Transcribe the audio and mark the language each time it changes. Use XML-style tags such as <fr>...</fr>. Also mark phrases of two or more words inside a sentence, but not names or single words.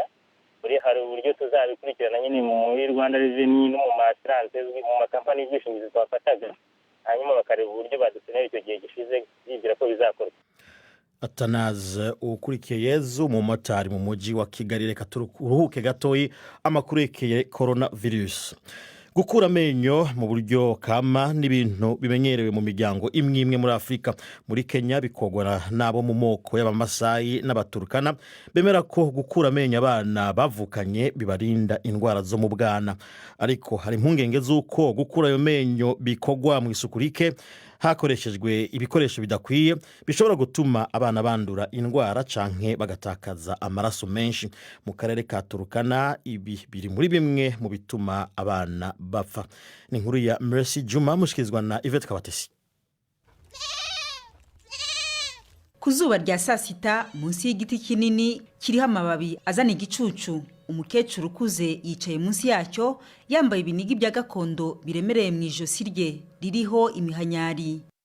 <rw>Buriya hari uburyo tuzabikurikirana nyine muri Rwanda Revenue no mu maasiranse, mu makampani y'ubwishingizi twafataga, hanyuma bakareba uburyo badusonera icyo gihe gishize, bibwira ko bizakorwa. Atanaze ukurikiye Yezu, umumotari mu mujyi wa Kigali.</rw> <rn>Reka turuhuke gatoyi amakuru yekeye coronavirus. Gukura amenyo mu buryo kama n'ibintu bimenyerewe mu miryango imwe imwe muri Afrika. Muri Kenya bikogora nabo mu moko y'Abamasayi n'Abaturkana bemera ko gukura amenyo abana bavukanye bibarinda indwara zo mu bwana. Ariko hari impungenge z'uko gukura ayo menyo bikogwa mu isuku rike hakoreshejwe ibikoresho bidakwiye bishobora gutuma abana bandura indwara canke bagatakaza amaraso menshi. Mu karere ka Turkana ibi biri muri bimwe mu bituma abana bapfa. Ni inkuru ya Mercy Juma mushikizwa na Yvette Kabatesi.</rn> <rw>Ku zuba rya saa sita munsi y'igiti kinini kiriho amababi azana igicucu, umukecuru ukuze yicaye munsi yacyo yambaye ibinigi bya gakondo biremereye mu ijosi rye ririho imihanyari.</rw>